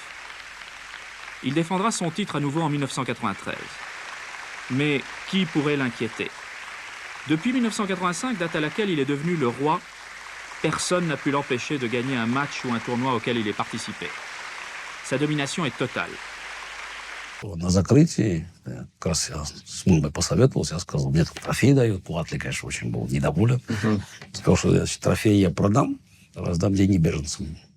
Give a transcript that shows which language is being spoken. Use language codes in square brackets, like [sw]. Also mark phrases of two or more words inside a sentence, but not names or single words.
[fr] Il défendra son titre à nouveau en 1993. Mais qui pourrait l'inquiéter? Depuis 1985, date à laquelle il est devenu le roi, personne n'a pu l'empêcher de gagner un match ou un tournoi auquel il est participé. Sa domination est totale. [ru] На закрытии как раз я с мамой посоветовался, я сказал, мне трофей дают. Пуатли, конечно, очень был недоволен. Сказал, что трофей я продам, раздам деньги беженцам.